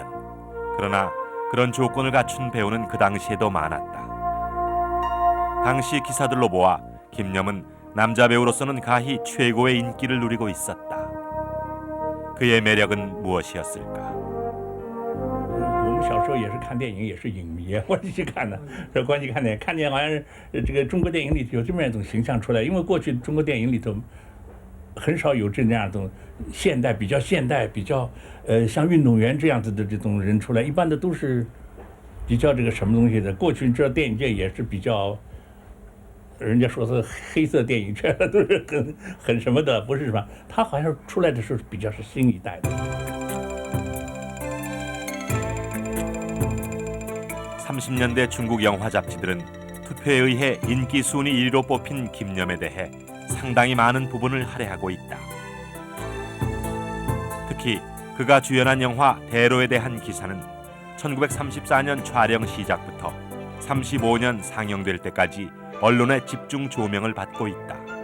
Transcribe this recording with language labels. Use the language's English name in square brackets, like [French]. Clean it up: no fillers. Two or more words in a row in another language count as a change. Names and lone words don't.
[Korean] 그러나 그런 조건을 갖춘 배우는 그 당시에도 많았다. 당시 기사들로 보아 김념은 남자 배우로서는 가히 최고의 인기를 누리고 있었다. 그의 매력은 무엇이었을까? [Chinese] 我们小时候也是看电影，也是影迷，我就去看的。这光去看电影，看见好像是这个中国电影里有这么一种形象出来，因为过去中国电影里头很少有这样一种现代、比较像运动员这样子的这种人出来，一般的都是比较这个什么东西的。过去这电影界也是比较。 人家说是黑色电影圈都是很什么的，不是什么？他好像出来的时候比较是新一代的。 [Korean] 30년대 중국 영화 잡지들은 투표에 의해 인기 순위 1위로 뽑힌 김념에 대해 상당히 많은 부분을 할애하고 있다. 특히 그가 주연한 영화 대로에 대한 기사는 1934년 촬영 시작부터 35년 상영될 때까지 언론의 집중 조명을 받고 있다.